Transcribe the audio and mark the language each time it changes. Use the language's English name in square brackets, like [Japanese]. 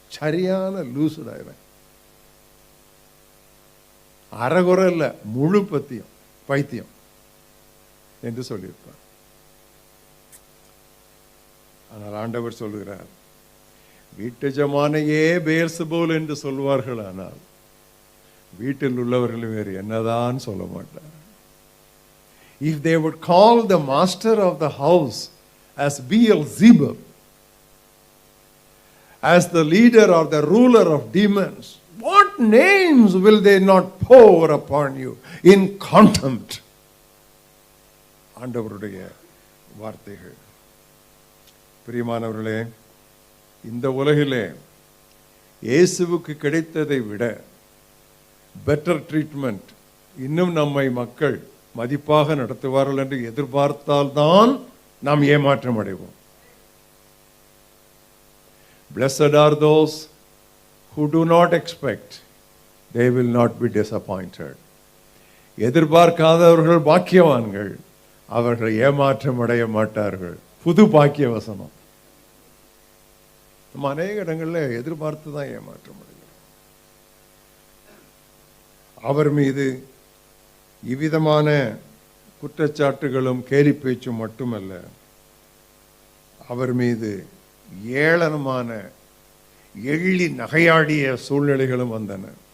[Tamil] சரியான லூசுடா இவன், அறகுறை இல்லை, முழு பைத்தியம் என்று சொல்லியிருப்பார். ஆனால் ஆண்டவர் சொல்லுகிறார், வீட்டு ஜமானையே பெயர்செபூல் என்று சொல்வார்கள், ஆனால் வீட்டில் உள்ளவர்கள் வேறு என்னதான் சொல்ல மாட்டார். [English] If they would call the master of the house as Beelzebub, as the leader or the ruler of demons, what names will they not pour upon you in contempt? [Tamil] ஆண்டவருடைய வார்த்தைகள். பிரியமானவர்களே, இந்த உலகிலே இயேசுவுக்கு கிடைத்ததை விட [English] better treatment [Tamil] இன்னும் நம்மை மக்கள் மதிப்பாக நடத்துவார்கள் என்று எதிர்பார்த்தால்தான் நாம் ஏமாற்றம் அடைவோம். [English] Blessed are those who do not expect, they will not be disappointed. [Tamil] எதிர்பார்க்காதவர்கள் பாக்கியவான்கள், அவர்கள் ஏமாற்றம் அடைய மாட்டார்கள். புது பாக்கிய வசனம். நம்ம அநேக இடங்களில் எதிர்பார்த்து தான் ஏமாற்றம் அடைகிறோம். அவர் மீது இவ்விதமான குற்றச்சாட்டுகளும் கேலி பேச்சும் மட்டுமல்ல, அவர் மீது ஏளனமான எள்ளி நகையாடிய சூழ்நிலைகளும் வந்தன.